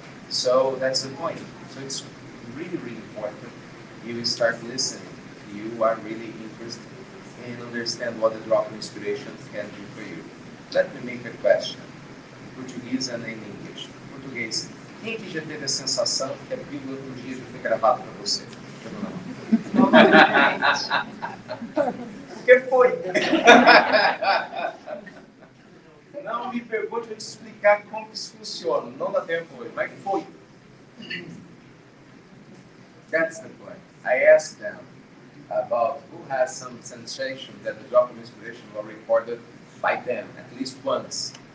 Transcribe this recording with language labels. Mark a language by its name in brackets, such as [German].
[English] So that's the point. So it's really, really important. You start listening. You are really interested in understand what the drop of inspiration can do for you. Let me make a question. In Portuguese and in English. [Portuguese] Português. Quem aqui já teve a sensação que a Bíblia um dia já foi gravada para você? Não. Porque foi. Não me pergunte para te explicar como isso funciona. Não dá tempo hoje, mas foi. [English] That's the point. I asked them about who has some sensation that the drop of inspiration was recorded by them at least once.